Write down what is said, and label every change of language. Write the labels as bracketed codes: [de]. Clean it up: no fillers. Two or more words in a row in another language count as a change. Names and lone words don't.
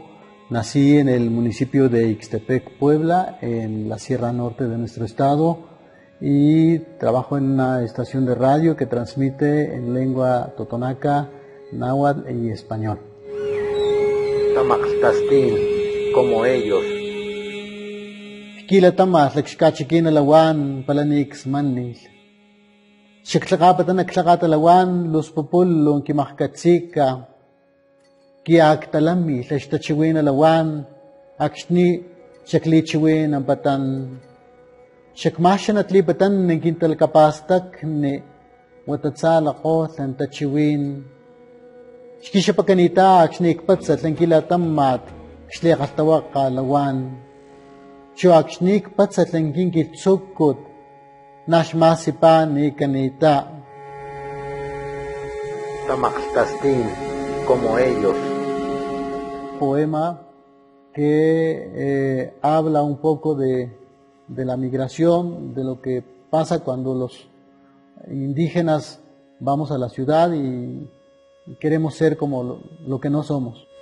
[es] Nací en el municipio de Ixtepec, Puebla, en la Sierra Norte de nuestro estado, y trabajo en una estación de radio que transmite en lengua totonaca, náhuatl y español. Tamaxtastin, como ellos. [top] Kila tamas lakshkachikin alawan palanix manil. Shiktlaqapatan aktlaqat alawan los populon kimakkatsika. Kiak talami tlashtachiwin alawan akshni shaklichiwin ampatan. Shakmashan atlipatan nengkintal kapastak ni watatzalaqo tlantachiwin. Shkishapakanita akshni ikpatsat tlankila tamat xliaqaltawaqa alawan. Chuakshnik patzatlenkin kitsukut nashmasipa ni kanita. Tamaxtastin, [es] como ellos. Poema que habla un poco de la migración, de lo que pasa cuando los indígenas vamos a la ciudad y queremos ser como lo que no somos.